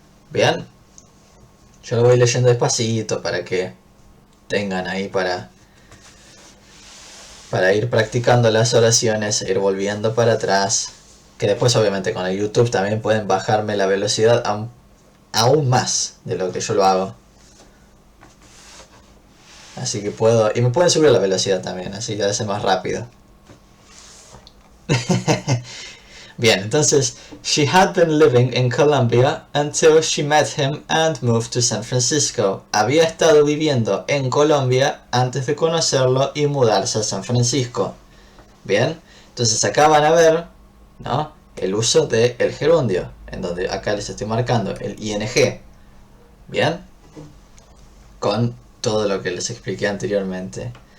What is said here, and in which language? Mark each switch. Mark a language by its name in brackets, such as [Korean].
[Spanish] Bien, yo lo voy leyendo despacito para que tengan ahí para ir practicando las oraciones, ir volviendo para atrás, que después obviamente con el YouTube también pueden bajarme la velocidad aún más de lo que yo lo hago. Así que puedo, y me pueden subir la velocidad también, así que hace más rápido. Bien, entonces, [English] she had been living in Colombia until she met him and moved to San Francisco. [Spanish] Había estado viviendo en Colombia antes de conocerlo y mudarse a San Francisco. Bien, entonces acá van a ver, ¿no?, el uso del gerundio, en donde acá les estoy marcando el ing. Bien, con todo lo que les expliqué anteriormente.